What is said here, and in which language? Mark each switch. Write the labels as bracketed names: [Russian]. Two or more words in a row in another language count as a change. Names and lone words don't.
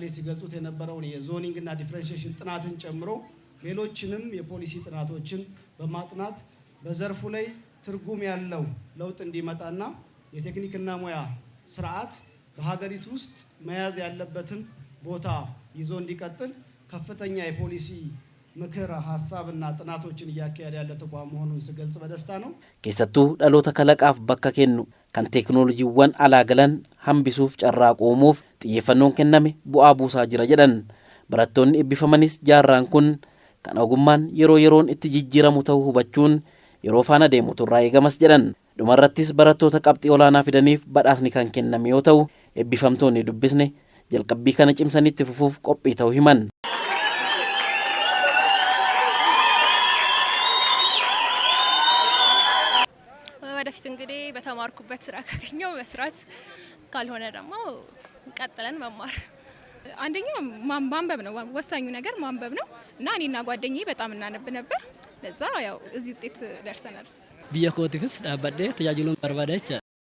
[Amharic] ሲገልጹት የነበረውን የዞኒንግ እና ዲፈረንሺዬሽን ጥናትን ጨምሮ ሌሎችንም የፖሊሲ ጥናቶችን በማጥናት በዘርፉ ላይ ትርጉም ያለው ለውጥ እንዲመጣና የቴክኒክና ሙያ ስርዓት በሀገሪቱ ውስጥ መያዝ ያለበትን ቦታ ይዞ እንዲቀጥል ከፍተኛ የፖሊሲ ምክር ሐሳብና ጥናቶችን እያካሄደ ያለ ተቋም መሆኑን ስገልጽ በደስታ ነው። [Oromo] keessattuu dhaloota kalaqaaf bakka kennu kan teekinooloojiiwwan alaa galan hambisuuf carraaquu uumuuf xiyyeeffannoon kenname bu'aa buusaa jira jedhan. Barattoonni eebbifamanis jaarraan kun kan ogummaan yeroo yeroon itti jijjiiramu ta'uu hubachuun yeroo faana deemu turraa eegamas jedhan. Dhumarrattis barattoota qabxii olaanaa fidaniif badhaasni kan kenname yoo ta'u eebbifamtoonni dubbisne jalqabbii kana cimsanitti fufuuf qophii ta'uu himan. [Amharic] ወደፊት እንግዲህ በተማርኩበት ስራ ካገኘው መስራት ካልሆነ ደግሞ ቀጥለን መማር አንደኛ ማንበብ ነው ወሳኙ ነገር ማንበብ ነው እና እኔና ጓደኛዬ በጣም እናነብ ነበር ለዛ ያው እዚህ ውጤት ደርሰናል። [Oromo] biyya kootiifis dhaabbadhee tajaajiluun barbaadaa jecha